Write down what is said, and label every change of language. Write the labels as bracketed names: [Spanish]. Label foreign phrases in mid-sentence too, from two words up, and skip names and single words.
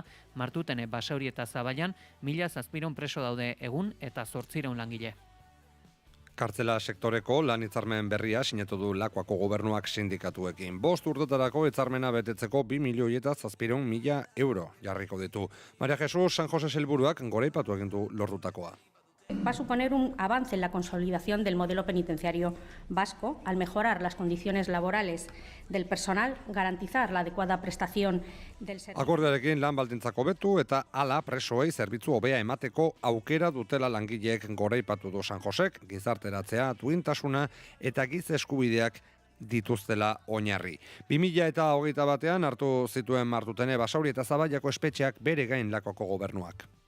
[Basque] Martutene, Basauri eta Zaballan 1700 preso daude egun eta 800 langile. Kartzela sektoreko lan hitzarmen berria sinatu du Lakuako gobernuak sindikatuekin. 5 urtetarako hitzarmena betetzeko 2.700.000 euro jarriko ditu. Maria Jesus San Jose Sailburuak goraipatu egin du lortutakoa. [Spanish] Va a suponer un avance en la consolidación del modelo penitenciario vasco al mejorar las condiciones laborales del personal, garantizar la adecuada prestación del servicio. [Basque] Akordearekin lan baldintzak hobetu eta hala presoei zerbitzu hobea emateko aukera dutela langileek goraipatu du San Josek, gizarteratzea, duintasuna eta giza eskubideak dituztela oinarri. 2021 hartu zituen Martutene Basauri eta Zabaiako espetxeak bere gain Lakoko gobernuak.